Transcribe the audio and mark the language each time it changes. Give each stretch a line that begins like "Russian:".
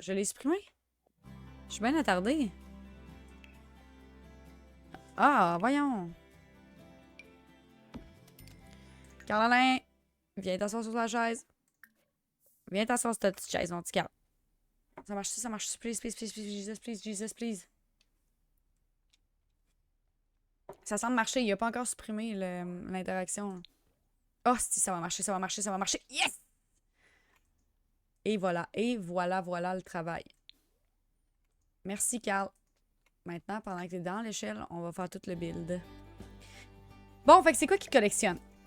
French: Je l'ai supprimée? Je suis bien attardée. Ah, voyons! Carl-Alain! Viens t'asseoir sur la chaise. Viens t'asseoir sur ta petite chaise, mon petit Carl. Ça marche-tu? Ça marche-tu?
English: Please, please, please, please, Jesus, please, Jesus, please.
French: Ça semble marcher. Il n'a pas encore supprimé l'interaction. Oh, si, ça va marcher, ça va marcher, ça va marcher. Yes! Et voilà. Et voilà, voilà le travail. Merci, Carl. Maintenant, pendant que tu es dans l'échelle, on va faire tout le build. Bon, fait que c'est quoi qui collectionne?